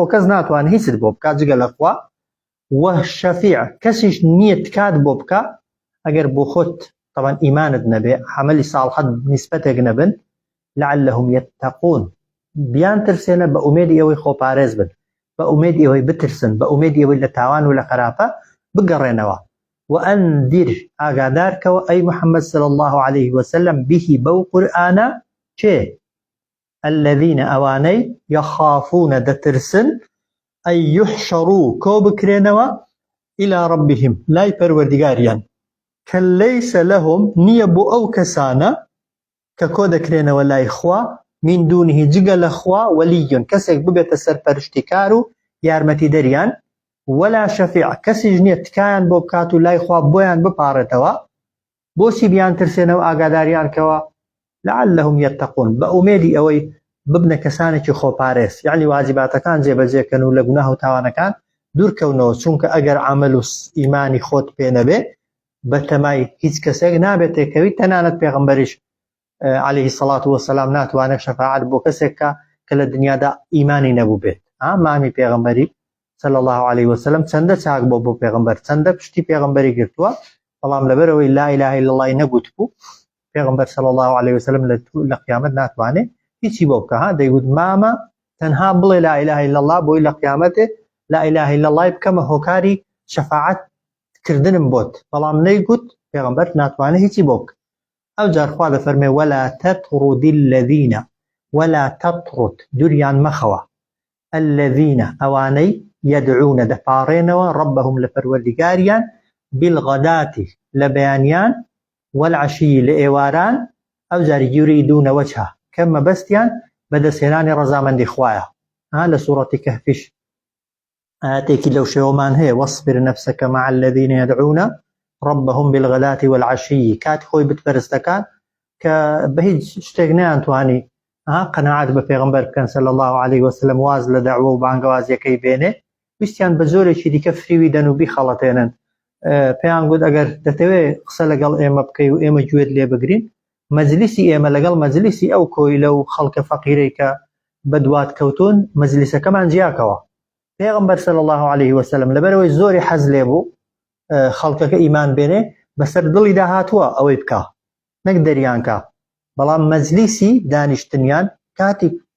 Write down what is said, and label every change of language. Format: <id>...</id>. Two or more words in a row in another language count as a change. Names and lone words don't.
<ckb>کەس ناتوانێت هیچت بۆ بکات جگە لە خوا و شەفیع کەسیش نییە تکات بۆ بکە ئەگەر بۆ خۆت طبعا ئیمانت نەبێ عەمەلی ساڵحەت نیسبەتێک نەبن</ckb> <ar>لعلهم يتقون</ar> <ckb>بیان ترسێنە بە ئومێدی ئەوەی خۆپارێز بن بە ئومێدی ئەوەی بترسن بە ئومێدی ئەوەی لە تاوان و لە خراپە بگەڕێنەوە وأنذر ئاگادار کەوە ئەی محەممەد</ckb> <ar>صلی الله عليه وسلم</ar> <ckb>به بەو قورئانە چێ الذين ئەوانەی يخافون دەترسن</ckb> <ar>أن يحشروا</ar> <ckb>کۆ بکرێنەوە</ckb> <ar>إلى ربهم</ar> <ckb>لای پەروەردگاریان کە</ckb> <ar>ليس لهم</ar> <ckb>نییە بۆ ئەو کەسانە کە کۆ دەکرێنەوە لای خوا</ckb> <ar>من دونه</ar> <ckb>جگە لە خوا وەلیون کەسێک ببێتە سەرپەرشتیکار و یارمەتی دەریان</ckb> <ar>ولا شەفیع</ar> <ckb>کەسیش نییە تکایان بۆ بکات و لای خوا بۆیان بپارێتەوە بۆچی بیان ترسێنەوە ئاگاداریان کەوە</ckb> <ar>لعلهم يتقون</ar> <ckb>بە ئومێدی ئەوەی ببنە کەسانێکی خۆپارێز یعنی واجباتەکان جێبەجێکەن و لە گوناه و تاوانەکان دوورکەونەوە چونکە ئەگەر عەمەل و ئیمانی خۆت پێ نەبێ بەتەمای هیچ کەسێک نابێت تێکەوی تەنانەت پێغەمبەریش</ckb> <ar>عليه الصلاة والسلام</ar> <ckb>ناتوانێت شەفاعەت بۆ کەسێک کە لە دنیادا ئیمانی نەبوو بێت مامی پێغەمبەری</ckb> <ar>صلى الله عليه وسلم</ar> <ckb>چەندە چاک بۆ پێغەمبەر چەندە پشتی پێغەمبەری گرتووە بەڵام لەبەرەوەی</ckb> <ar>لا إله إلا الله</ar> <ckb>نەگوت بوو پێغەمبەر</ckb> <ar>صلى الله عليه وسلم</ar> <ckb>لە قیامەت ناتوانێت هیچی بۆ بکە دەیگوت مامە تەنها بڵێ</ckb> <ar>لا إله إلا الله</ar> <ckb>بۆی لە قیامەتێ</ckb> <ar>لا إله إلا الله</ar> <ckb>بکەمە هۆکاری شەفاعەت کردنم بۆت بەڵام نەیگوت پێغەمبەر ناتوانێت هیچی بۆ بکە ئەو جار خوا دەفەرمێ</ckb> <ar>ولا تطرد الذين ولا تطرد</ar> <ckb>دوریان مەخەوە الذين ئەوانەی يدعون دەپاڕێنەوە ربهم لە پەروەردگاریان بالغداة لە بەیانیان والعشي لە ئێواران ئەو جار</ckb> <ar>يريدون وجهه</ar> <ckb>کە مەبەستیان بەدەستهێنانی ڕەزامەندی خوایە لە سوورەتی کەهفیش ئاەتێکی لەو شێوەمان هەیە</ckb> <ar>واصبر نفسك مع الذين يدعون ربهم بالغداة والعشي</ar> <ckb>کات خۆی بتپەرستەکان کە بە هیچ شتێک نەیانتوانی قەناعەت بە پێغەمبەر بکەن</ckb> <ar>صلی الله عليه وسلم</ar> <ckb>واز لە دەعوە و بانگەوازیەکەی بێنێ ویستیان بە زۆرێکی دیکە فریوی دەن و بیخەڵەتێنن پێیان گوت ئەگەر دەتەوێت قسە لەگەڵ ئێمە بکەی و ئێمە گوێت لێ بگرین مەجلیسی ئێمە لەگەڵ مەجلیسی ئەو کۆیلە و خەڵکە فەقیرەی کە بە دوات کەوتون مەجلیسەکەمان جیاکەوە پێغەمبەر</ckb> <ar>صلی الله عليه وسلم</ar> <ckb>لەبەرەوەی زۆری حەز لێ بوو خەڵکەکە ئیمان بێنێ بەسەر دڵی داهاتووە ئەوەی بکە نەک دەریانکە بەڵام مەجلیسی دانیشتنیان کاتی</ckb>